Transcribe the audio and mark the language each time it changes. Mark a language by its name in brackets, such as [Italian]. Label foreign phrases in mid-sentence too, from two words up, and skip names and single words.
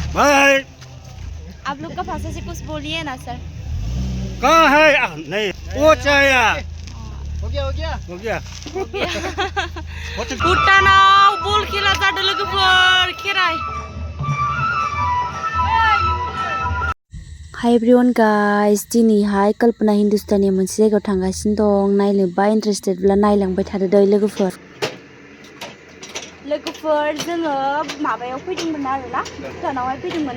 [Bodo] बाय। [Hindi] आप लोग का भाषा से कुछ बोलिए ना सर। कहाँ है? नहीं वो चाहिए। हो गया हो गया। [Bodo] भुटानाव बल खेला जादों लोगोफोर खेराय। [English] Hi everyone guys, [Bodo] दिनैहाय कल्पना हिंदुस्तानी मोनसे जायगायाव थांगासिनो दं। नायनो बा इन्टारेस्टेडब्ला नायलांबाय थादो दै लोगोफोर। जोङो माबायाव फैदोंमोन आरोना, भुटानावहाय फैदोंमोन।